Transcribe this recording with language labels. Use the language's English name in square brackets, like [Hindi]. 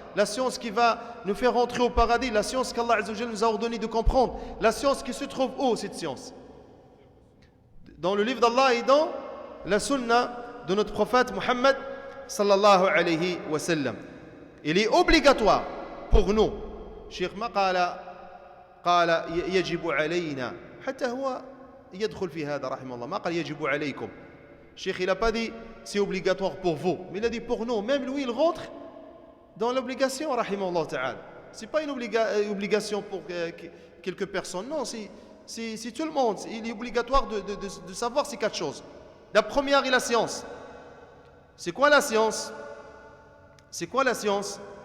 [French] La science qui va nous faire rentrer au paradis. La science qu'Allah Azza wa Jalla nous a ordonné de comprendre. La science qui se trouve où, cette science? Dans le livre d'Allah et dans la sunna de notre prophète Muhammad sallallahu alayhi wa sallam. Il est obligatoire pour nous. [Arabic] Cheikh ma قال يجب علينا حتى هو يدخل في هذا رحمه الله ما قال يجب عليكم. [French] Cheikh il n'a pas dit c'est obligatoire pour vous, mais il a dit pour nous. Même lui il rentre dans l'obligation rahimahullah ta'ala. C'est pas une obligation pour quelques personnes. Non, c'est tout le monde. Il est obligatoire de savoir ces 4 choses. La première est la science. C'est quoi la science? C'est quoi la science?